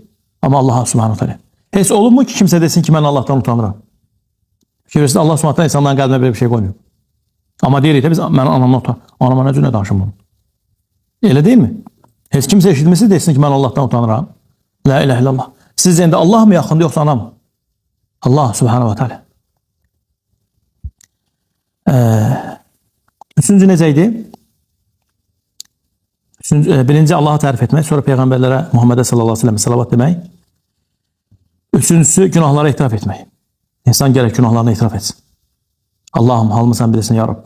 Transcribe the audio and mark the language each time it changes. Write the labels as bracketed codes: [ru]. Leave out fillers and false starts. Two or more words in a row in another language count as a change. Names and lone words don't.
[az] Amma Allaha [ar] سبحانه تعالى. [az] Heç olur mu ki, kimsə desin ki, mən Allahdan utanıram? Fikirlərsiniz, Allah [ar] سبحانه تعالى [az] insanların qəlbinə belə bir şey qoymuyor. Amma deyirik də biz, mən anamdan utanıram. Anama nə cür nə danışım bunu? Elə deyil mi? Heç kimsə eşitməsi desin ki, mən Allahdan utanıram. [ar] لا إله إلا الله. [az] Siz indi Allah mı yaxındır, yoxsa anam mı? [ar] الله سبحانه وتعالى. [az] Üçüncü necə idi? Birinci Allah'a tərif etmək, sonra peyğəmbərlərə Muhammedə [ar] صلى الله عليه وسلم [az] salavat demək. Üçüncüsü günahlara etiraf etmək. İnsan gərək günahlarını etiraf etsin. Allahım, halımı sən bilirsin [ar] يا ربي.